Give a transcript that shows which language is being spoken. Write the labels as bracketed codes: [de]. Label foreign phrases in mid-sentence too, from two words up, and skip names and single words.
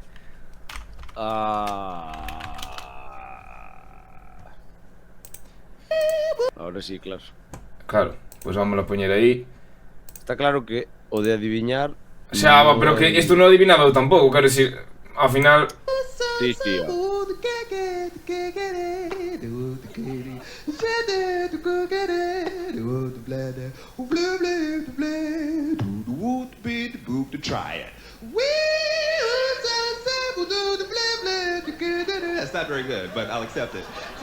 [es] Ahora sí, claro. [gl] Claro, pois vamos a poñer aí. Está claro que o de adiviñar. Xa, pero que isto non adivinaba eu tampouco, quero dicir, ao final. [es] Sí, tío. [en] Try it. That's not very good, but I'll accept it.